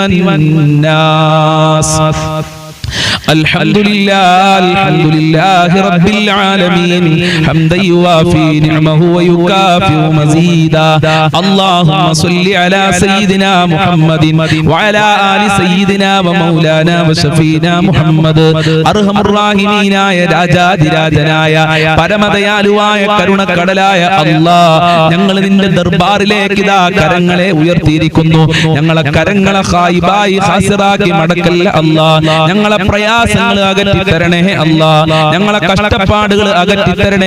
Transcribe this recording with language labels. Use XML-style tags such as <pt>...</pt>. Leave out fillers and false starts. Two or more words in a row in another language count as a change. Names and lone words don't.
<ar>والناس الحمد لله رب العالمين حمدا يوافي نعمه ويكافئ مزيدا اللهم صل على سيدنا محمد وعلى آل سيدنا ومولانا وشفينا محمد أرحم الراحمين يا</ar> <ml>രാജാതിരാജനായ പരമദയാലുവായ കരുണക്കടലായ അല്ലാഹ് ഞങ്ങൾ നിന്റെ ദർബാറിലേക്ക് ഇതാ കരങ്ങളെ ഉയർത്തിയിരിക്കുന്നു ഞങ്ങളെ കരങ്ങളെ ഖായിബായി ഖാസിറാക്കി മടക്കല്ല അല്ലാഹ് ഞങ്ങളെ പ്രയാസങ്ങൾ അകറ്റി തരണേ അല്ലാഹ് ഞങ്ങളെ കഷ്ടപ്പാടുകൾ അകറ്റി തരണേ</ml>